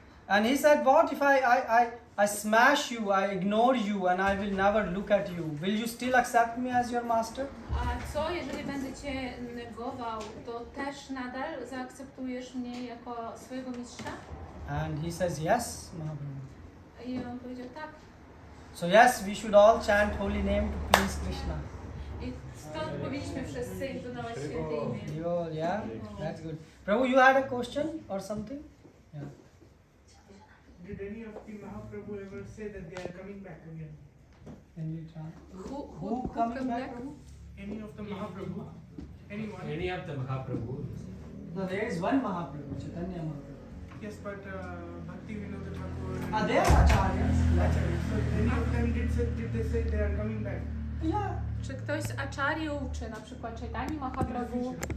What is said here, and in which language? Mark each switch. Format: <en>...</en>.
<en>And he said, what if I smash you, I ignore you, and I will never look at you? Will you still accept me as your master?</en> <pl>A co, jeżeli będę Cię negował, to też nadal zaakceptujesz mnie jako swojego mistrza?</pl> <en>And he says, yes, Mahaprabhu.</en> <pl>I on powiedział tak.</pl> <en>So yes, we should all chant holy name to please Krishna.</en> <pl>I stąd powinniśmy wszyscy intonować święte imię.</pl> <en>Yeah, that's good. Prabhu, you had a question or something? Yeah. Did any of the Mahaprabhu ever say that they are coming back again? Can you chant? Who coming back? Any of the Mahaprabhu? Anyone? Any of the Mahaprabhu? No, there is one Mahaprabhu, Chaitanya Mahaprabhu. Yes, but Bhaktivinoda Thakur. They are acharyas. So any of them did they say they are coming back? Yeah.</en> <pl>Czy ktoś z acharyów, czy na przykład Chaitanya Mahaprabhu</pl>